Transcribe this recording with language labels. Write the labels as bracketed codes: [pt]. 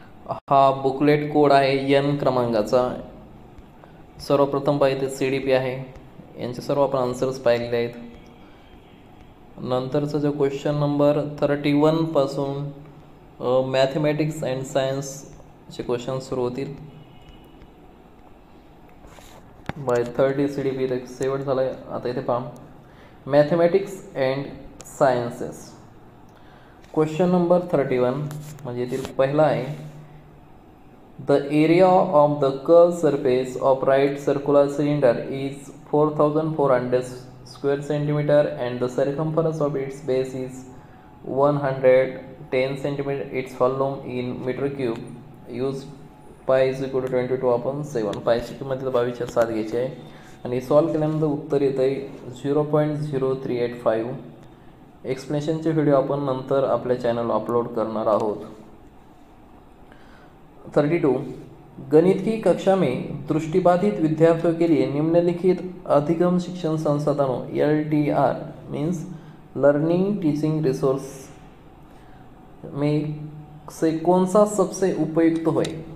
[mr] हा booklet code आहे N क्रमांकाचा। सर्वप्रथम पाहिजे CDP आहे, यांचे सर्व आपण आन्सर्स पाहिलेले आहेत। नंतरचा जो क्वेश्चन नंबर 31 पासून मॅथमॅटिक्स अँड सायन्सचे क्वेश्चन सुरू होतील। बाय 30 CDP शेवट झाला आहे। आता इथे पहा, mathematics and sciences question number 31 म्हणजे येथील पहिला आहे, [en] The area of the curve surface of right circular cylinder is 4400 square centimeter and the circumference of its base is 110 centimeter. Its volume in meter cube. Use pi is equal to 22/7. [mr] pi ची किंमत 22/7 घ्यायची आहे आणि solve केल्यानंतर उत्तर येते 0.0385। एक्सप्लेनेशनचे video आपण नंतर आपल्या चॅनल अपलोड करणार आहोत। [hi] 32 गणित की कक्षा में दृष्टिबाधित विद्यार्थियों के लिए निम्नलिखित अधिगम शिक्षण संसाधनों [en] LTR means learning teaching resource [hi] में से कौन सा सबसे उपयुक्त है?